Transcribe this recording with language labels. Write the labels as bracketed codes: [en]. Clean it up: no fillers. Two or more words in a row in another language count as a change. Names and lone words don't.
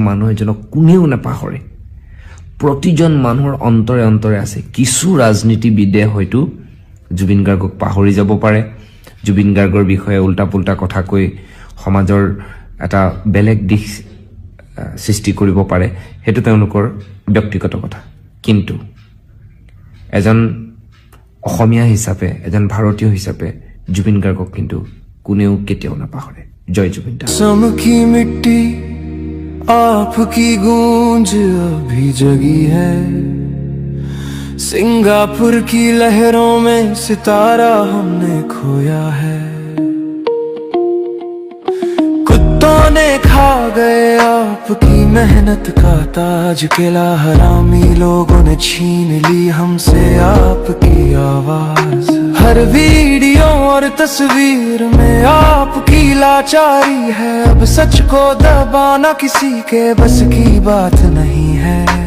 [as] মানুহ এজনক কোনেও নাপাহৰে প্ৰতিজন মানুহৰ অন্তৰে অন্তৰে আছে কিছু ৰাজনীতিবিদে হয়তো জুবিন গাৰ্গক পাহৰি যাব পাৰে জুবিন গাৰ্গৰ বিষয়ে উল্টা পুল্টা কথা কৈ সমাজৰ এটা বেলেগ দিশ সৃষ্টি কৰিব পাৰে সেইটো তেওঁলোকৰ ব্যক্তিগত কথা কিন্তু এজন অসমীয়া হিচাপে এজন ভাৰতীয় হিচাপে জুবিন গাৰ্গক কিন্তু কোনেও কেতিয়াও নাপাহৰে জয় জুবিন দা [hi] की मिट्टी आपकी गूंज अभी जगी है सिंगापुर की लहरों में सितारा हमने खोया है कुत्तों ने खा गए आपकी मेहनत का ताज किला हरामी लोगों ने छीन ली हमसे आपकी आवाज हर वीडियो और तस्वीर में आपकी लाचारी है अब सच को दबाना किसी के बस की बात नहीं है